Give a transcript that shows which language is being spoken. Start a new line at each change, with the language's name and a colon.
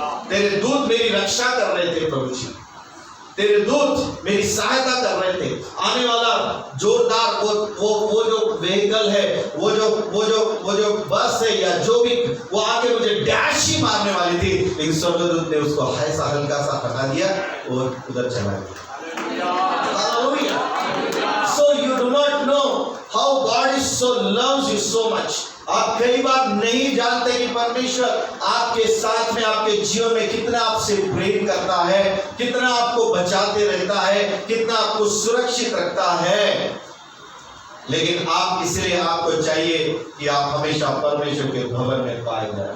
Hindi: तेरे दूत मेरी रक्षा कर रहे थे प्रभु जी, तेरे दूत मेरी सहायता कर रहे थे। आने वाला जोरदार वो जो व्हीकल है, वो जो बस है या जो भी, वो आके मुझे डैश ही मारने वाली थी, लेकिन स्वर्गदूत ने उसको ऐसा हल्का सा हटा दिया और उधर चला गया। Hallelujah.
English: So you do not know how God is so loves you so much.
Hindi: आप कई बार नहीं जानते कि परमेश्वर आपके साथ में, आपके जीवन में कितना आपसे प्रेम करता है, कितना आपको बचाते रहता है, कितना आपको सुरक्षित रखता है। लेकिन आप, इसलिए आपको चाहिए कि आप हमेशा परमेश्वर के भवन में पाए जाए।